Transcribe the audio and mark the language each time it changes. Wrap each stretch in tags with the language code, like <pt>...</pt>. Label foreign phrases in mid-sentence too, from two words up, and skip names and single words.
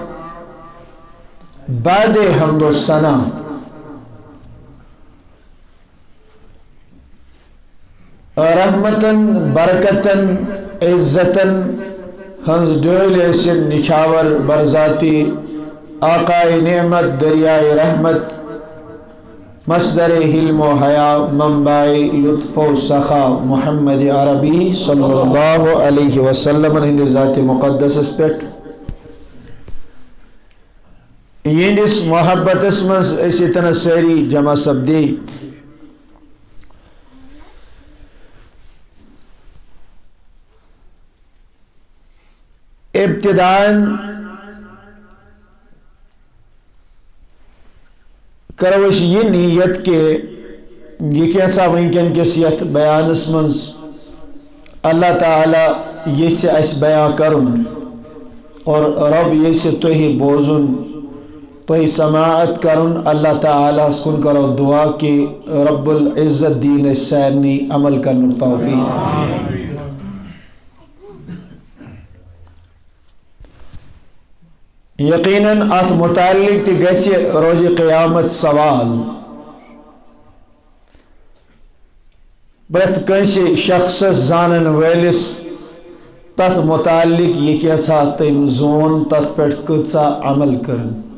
<ks>بعد حمد و ثنا رحمتن برکتن عزتن ہنز ڈول ایسن نچھاور برذاتی آقائے نعمت دریائے رحمت مصدر حلم و حیا منبع لطف و سخا محمد عربی</ks> <ar>صلی اللہ علیہ وسلم</ar> <ks>ہند ذات مقدس پٹ یہندس محبت مز اسی طرح سیری جمع سپدی۔ ابتداً کرو اس یہ نیت کہ یہ کیسا ونکن کس یت بیانس منز اللہ تعالی یہ سے اس بیان کرن اور رب یہ سے تو ہی بوزن تو ہی سماعت کرن، اللہ تعالی سکن کرو دعا کہ</ks> <ar>رب العزت</ar> <ks>دین سیرنی عمل کرن توفیق۔ یقیناً ات متعلق تی گژھِ روز قیامت سوال، پرٛٮ۪تھ کٲنٛسہِ شخصس زانن وٲلِس تتھ متعلق یہ کیٛاہ تٔمۍ زون، تتھ پٮ۪ٹھ کۭژاہ عمل کرن۔</ks>